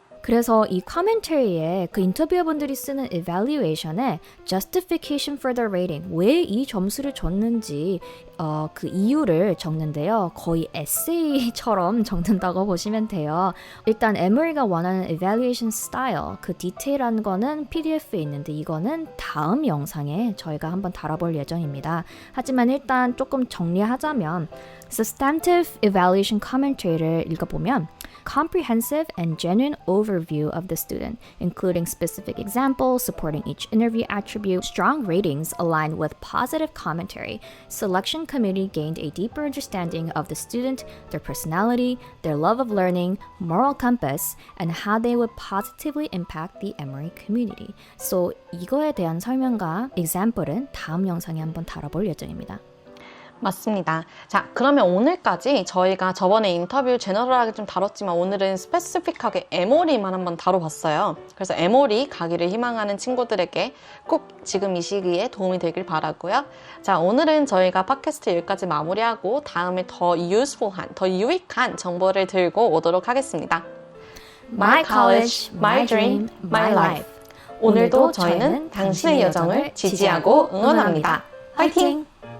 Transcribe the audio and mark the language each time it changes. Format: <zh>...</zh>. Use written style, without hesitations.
<ko>그래서 이 커멘터리에 그 인터뷰어분들이 쓰는 evaluation에</ko> <en>justification for the rating,</en> <ko>왜 이 점수를 줬는지 그 이유를 적는데요. 거의 에세이처럼 적는다고 보시면 돼요. 일단 에머리가 원하는 evaluation style, 그 디테일한 거는 PDF에 있는데 이거는 다음 영상에 저희가 한번 다뤄볼 예정입니다. 하지만 일단 조금 정리하자면</ko> <en>substantive evaluation commentary를 읽어보면 comprehensive and genuine overview of the student, including specific examples supporting each interview attribute, strong ratings aligned with positive commentary. Selection committee gained a deeper understanding of the student, their personality, their love of learning, moral compass, and how they would positively impact the Emory community.</en> <ko>So 이거에 대한 설명과 example은 다음 영상에 한번 다뤄볼 예정입니다. 맞습니다. 자, 그러면 오늘까지 저희가 저번에 인터뷰 제너럴하게 좀 다뤘지만 오늘은 스페시픽하게 에모리만 한번 다뤄봤어요. 그래서 에모리 가기를 희망하는 친구들에게 꼭 지금 이 시기에 도움이 되길 바라고요. 자, 오늘은 저희가 팟캐스트 여기까지 마무리하고 다음에 더 useful한, 더 유익한 정보를 들고 오도록 하겠습니다.</ko> <en>My college, my dream, my life.</en> <ko>오늘도 저희는 당신의 여정을 지지하고 응원합니다. 화이팅!</ko>